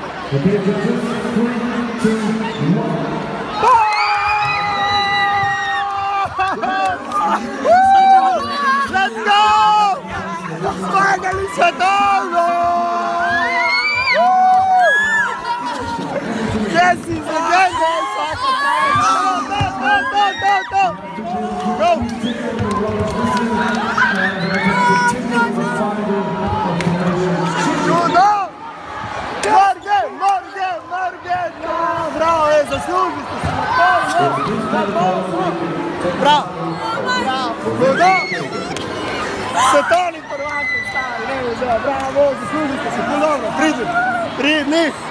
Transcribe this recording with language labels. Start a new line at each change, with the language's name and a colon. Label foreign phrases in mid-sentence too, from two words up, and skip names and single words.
English: Let's go! Finally settled! Yes, he's again there, soccer. Go!
Slovenian: Bravo, zasluži ste se na pol, bravo, bravo, svetovni prvaki stari, ne vem, bravo, zasluži ste se, ponovno, pridni.